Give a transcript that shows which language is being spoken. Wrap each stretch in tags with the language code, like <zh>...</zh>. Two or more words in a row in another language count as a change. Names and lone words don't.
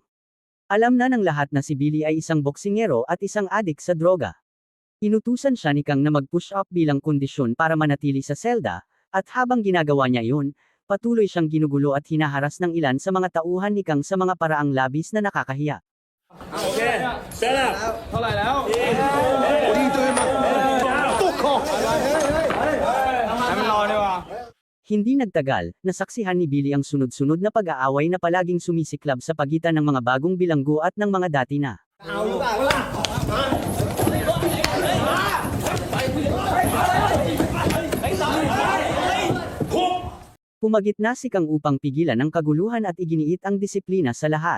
<tl>Alam na ng lahat na si Billy ay isang boksingero at isang adik sa droga. Inutusan siya ni Kang na mag-push up bilang kondisyon para manatili sa selda, at habang ginagawa niya iyon, patuloy siyang ginugulo at hinaharas ng ilan sa mga tauhan ni Kang sa mga paraang labis na nakakahiya.</tl> <en>Okay, stand up.</en> <th>เท่าไหร่แล้ว</th> <en>What are you doing, man? Fuck off!</en> <th>ให้มันรอดีกว่า</th> <tl>Hindi nagtagal, nasaksihan ni Billy ang sunod-sunod na pag-aaway na palaging sumisiklab sa pagitan ng mga bagong bilanggo at ng mga dati na. Pumagitna si Kang upang pigilan ang kaguluhan at iginiit ang disiplina sa lahat.</tl>